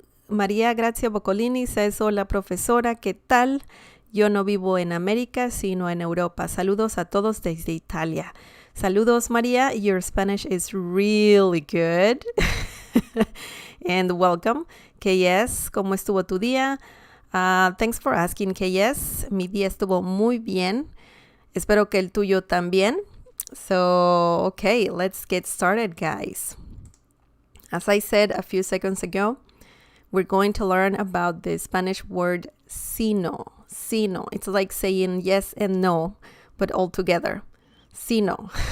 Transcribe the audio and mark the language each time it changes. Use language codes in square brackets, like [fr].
[es] María Grazia Boccolini says, hola profesora, ¿qué tal? Yo no vivo en América, sino en Europa. Saludos a todos desde Italia. Saludos, María. [en] Your Spanish is really good. And welcome. KS, [es] ¿cómo estuvo tu día? [en] Thanks for asking, KS. [es] Mi día estuvo muy bien. Espero que el tuyo también. [en] So, okay, let's get started, guys. As I said a few seconds ago, we're going to learn about the Spanish word sino. Sino. It's like saying yes and no, but all together. Sino.